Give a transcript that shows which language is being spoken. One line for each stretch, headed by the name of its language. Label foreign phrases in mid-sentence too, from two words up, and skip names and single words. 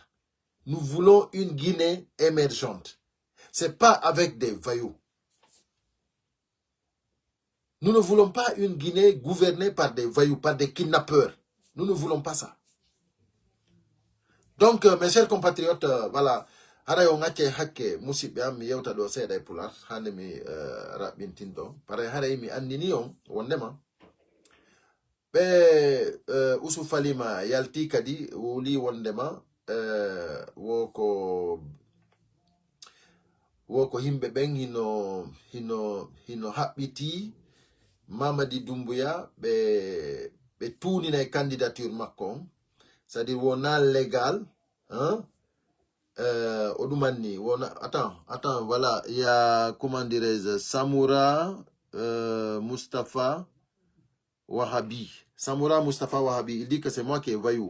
French: Nous voulons une Guinée émergente. Ce n'est pas avec des voyous. Nous ne voulons pas une Guinée gouvernée par des voyous, par des kidnappeurs. Nous ne voulons pas ça. Donc, mes chers compatriotes, voilà.
Fula: Hara on ngake hakke musibe am yewta do seeda e pular hande mi rabintindo pare hara mi andini on wondema be usu falima yalti kadi woli wondema woko himbe ben hino habbiti Mamadi Doumbouya be tourni na candidature makko,
French: c'est-à-dire wona légal, hein? Odumani, attends, voilà, il y a, comment dirais-je, Samoura Mustafa Wahabi. Samoura Mustafa Wahabi, il dit que c'est moi qui ai voyou.